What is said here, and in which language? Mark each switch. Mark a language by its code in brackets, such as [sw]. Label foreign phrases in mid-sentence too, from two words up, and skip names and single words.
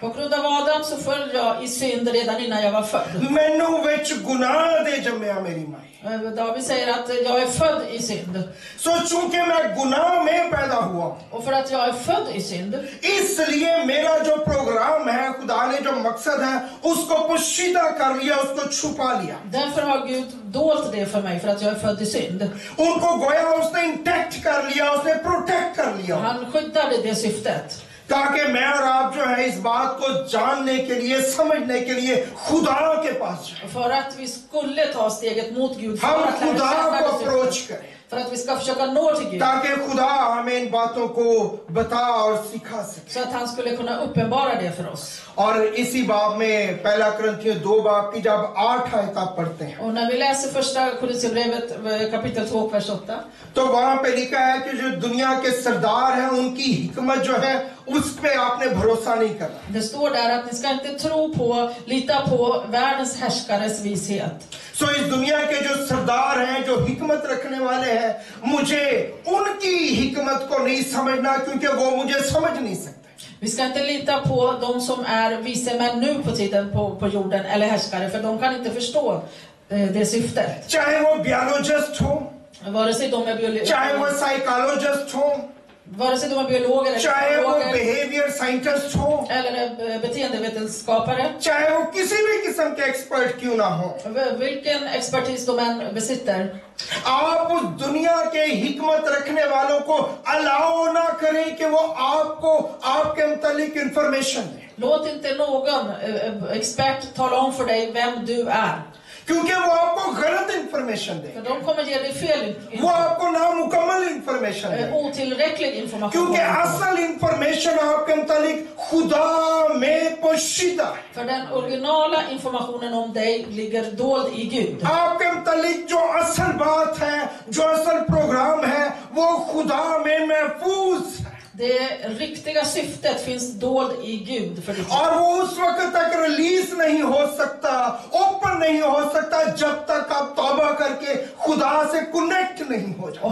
[sv] På grund av Adam så föll jag i synd redan innan jag var född. [pa] ਮੈਨੂੰ ਵਿਚ ਗੁਨਾਹ ਦੇ ਜੰਮਿਆ ਮੇਰੀ ਮਾਈ। [sv] David säger att jag är född i synd. [ur] سو چونکہ میں گناہ میں پیدا ہوا, [sv] Och för att jag är född i synd, [ur] اس لیے میرا جو پروگرام ہے، خدا نے جو مقصد ہے، اس کو پوشیدہ کر لیا، اس کو چھپا لیا. [sv] därför har Gud dolt det för mig, för att jag är född i synd. [ur] ان کو گویا اس نے انٹیکٹ کر لیا، اس نے پروٹیکٹ کر لیا, [sv] Han skyddade det syftet. [ur] تاکہ میں اور آپ جو ہے اس بات کو جاننے کے لیے، سمجھنے کے لیے خدا کے پاس جائے, [sv] För att vi skulle ta steget mot Gud, för [ur] हम [sv] att lära [ur] खुदा [sv] känna [ur] को [sv] det [ur] अप्रोच [sv] syftet. [ur] करें, [sv] För att vi ska försöka nå till Gud. [ur] تاکہ خدا ہمیں ان باتوں کو بتا اور سکھا سکے. [sv] Så att han skulle kunna uppenbara det för oss. [ur] اور اسی باب میں پہلا کرنتھیوں 2 باب کی جب 8 آیت آپ پڑھتے ہیں [sv] Och när vi läser första Korinthierbrevet kapitel 2 vers 8, [ur] تو وہاں پہ لکھا ہے کہ جو دنیا کے سردار ہیں ان کی حکمت جو ہے اس پہ آپ نے بھروسہ نہیں کرنا. [sv] det står där att ni ska inte tro på, lita på världens härskares vishet. [ur] سو اس دنیا کے جو سردار ہیں، جو حکمت رکھنے والے ہیں، مجھے ان کی حکمت کو نہیں سمجھنا، کیونکہ وہ مجھے سمجھ نہیں سکتے. [sv] Vi ska inte lita på de som är vise män nu på tiden på jorden, eller härskare, för de kan inte förstå det syftet. [ur] چاہے وہ بیالوجسٹ ہو, [sv] Vare sig de är [ur] چاہے وہ سائیکالوجسٹ ہو, [sv] vare sig de är biologer eller [ur] چاہے وہ [sv] psykologer [en] behavior scientist [ur] हो, [sv] eller beteendevetenskapare, [ur] چاہے وہ کسی بھی قسم کے ایکسپرٹ کیوں نہ ہو, [sv] vilken expertis de än besitter, [ur] آپ اس دنیا کے حکمت رکھنے والوں کو الاؤ نہ کریں کہ وہ آپ کو آپ کے متعلق انفارمیشن دے, [sv] låt inte någon expert tala om för dig vem du är. [ur] کیونکہ وہ آپ کو غلط انفارمیشن دے, [sv] För de kommer ge dig fel [ur] वो [sv] information, [ur] آپ کو نامکمل انفارمیشن دے, [sv] otillräcklig information. [ur] کیونکہ اصل انفارمیشن آپ کے متعلق خدا میں پوشیدہ ہے. [sv] För den originala informationen om dig ligger dold i Gud. [ur] آپ کے متعلق جو اصل بات ہے، جو اصل پروگرام ہے، وہ خدا میں محفوظ ہے. [sv] Det riktiga syftet finns dold i Gud för ditt liv. [ur] اور وہ اس وقت تک ریلیز نہیں ہو سکتا، اوپن نہیں ہو سکتا جب تک آپ توبہ کر کے خدا سے کنیکٹ نہیں ہو جائے.